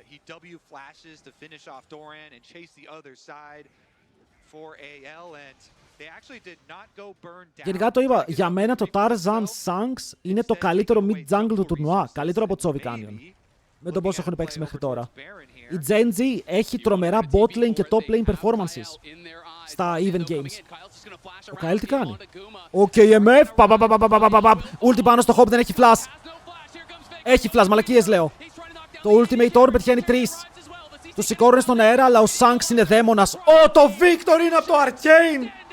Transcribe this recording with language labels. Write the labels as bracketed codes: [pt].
[en] He W flashes to finish off Doran and chase the other side for AL, and they actually did not go burn down. [el] Γενικά το είπα, για μένα το Tarzan Shanks είναι το καλύτερο mid jungle του τουρνουά. Καλύτερο από το Chovy Canyon. Με τον πόσο έχουν παίξει μέχρι τώρα. Η Genji έχει τρομερά bot lane και top lane performances στα even games. Ο Kyle τι κάνει? Ο KMF, ulti πάνω στο Hope, δεν έχει flash. Έχει flash, μαλακίες λέω. Το ultimate orb πετυχαίνει 3. Τους σηκώνουν στον αέρα, αλλά ο Shanks είναι δαίμονας. Το Victor είναι από το Arcane!